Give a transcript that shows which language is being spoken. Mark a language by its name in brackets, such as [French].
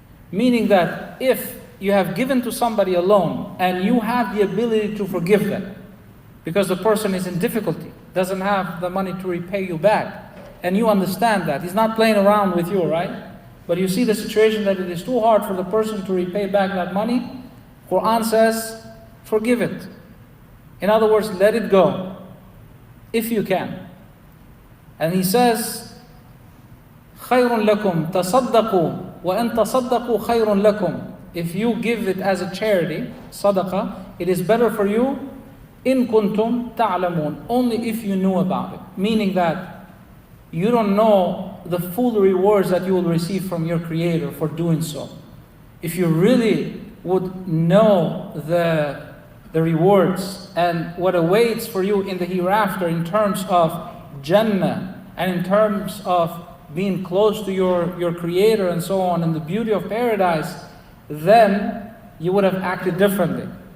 [English] Meaning that if you have given to somebody a loan and you have the ability to forgive them because the person is in difficulty, doesn't have the money to repay you back, and you understand that, he's not playing around with you, right? But you see the situation that it is too hard for the person to repay back that money, Quran says, forgive it. In other words, let it go, if you can. And he says, [Arabic] خَيْرٌ لَكُمْ تَصَدَّقُوا وَأَن تَصَدَّقُوا خَيْرٌ لَكُمْ. [English] If you give it as a charity, sadaqah, it is better for you, [Arabic] إِن كُنْتُمْ تَعْلَمُونَ, [English] only if you knew about it. Meaning that you don't know the full rewards that you will receive from your Creator for doing so. If you really would know the rewards and what awaits for you in the hereafter in terms of Jannah and in terms of being close to your Creator and so on, and the beauty of paradise, then you would have acted differently.